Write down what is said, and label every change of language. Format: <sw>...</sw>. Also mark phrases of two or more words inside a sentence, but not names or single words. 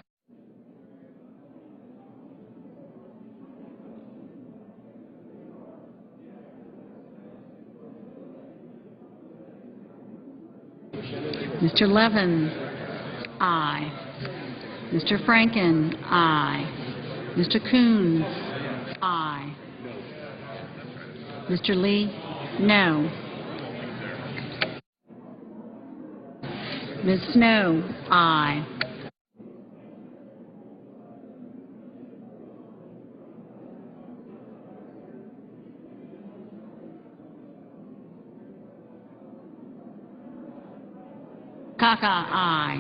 <en>Mr. Levin? Aye. Mr. Franken? Aye. Mr. Coons? Aye. Mr. Lee? No. Ms. Snow? Aye. Kaka? Aye.</en>